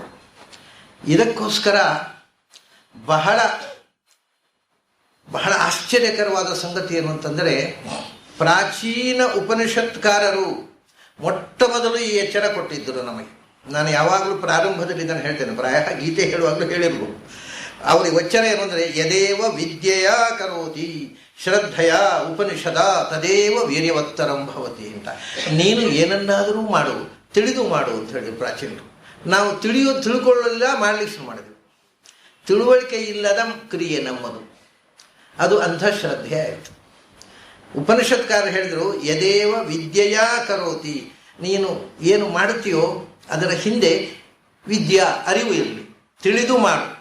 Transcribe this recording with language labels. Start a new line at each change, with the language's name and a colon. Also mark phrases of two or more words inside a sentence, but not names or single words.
Kannada: ಇದಕ್ಕೋಸ್ಕರ ಬಹಳ ಬಹಳ ಆಶ್ಚರ್ಯಕರವಾದ ಸಂಗತಿ ಏನು ಅಂತಂದರೆ, ಪ್ರಾಚೀನ ಉಪನಿಷತ್ಕಾರರು ಮೊಟ್ಟ ಮೊದಲು ಈ ಎಚ್ಚರ ಕೊಟ್ಟಿದ್ದರು ನಮಗೆ. ನಾನು ಯಾವಾಗಲೂ ಪ್ರಾರಂಭದಲ್ಲಿ ಇದನ್ನು ಹೇಳ್ತೇನೆ, ಪ್ರಾಯ ಗೀತೆ ಹೇಳುವಾಗಲೂ ಹೇಳಿರ್ಬೋದು. ಅವರಿಗೆ ಎಚ್ಚರ ಏನು ಅಂದರೆ,
Sanskrit: ಯದೇವ ವಿದ್ಯೆಯ ಕರೋತಿ ಶ್ರದ್ಧೆಯ ಉಪನಿಷದ ತದೇವ ವೀರ್ಯವತ್ತರಂ ಭವತಿ
Kannada: ಅಂತ. ನೀನು ಏನನ್ನಾದರೂ ಮಾಡು, ತಿಳಿದು ಮಾಡು ಅಂತ ಹೇಳಿ ಪ್ರಾಚೀನರು. ನಾವು ತಿಳ್ಕೊಳ್ಳಲಿಲ್ಲ, ಮಾಡಲಿಕ್ಕೆ ಶುರು ಮಾಡಿದೆವು. ತಿಳುವಳಿಕೆ ಇಲ್ಲದ ಕ್ರಿಯೆ ನಮ್ಮದು, ಅದು ಅಂಧಶ್ರದ್ಧೆ ಆಯಿತು. ಉಪನಿಷತ್ಕಾರ ಹೇಳಿದರು,
Sanskrit: ಯದೇವ ವಿದ್ಯೆಯ ಕರೋತಿ,
Kannada: ನೀನು ಏನು ಮಾಡುತ್ತೀಯೋ ಅದರ ಹಿಂದೆ ವಿದ್ಯಾ ಅರಿವು ಇರಲಿ, ತಿಳಿದು ಮಾಡು.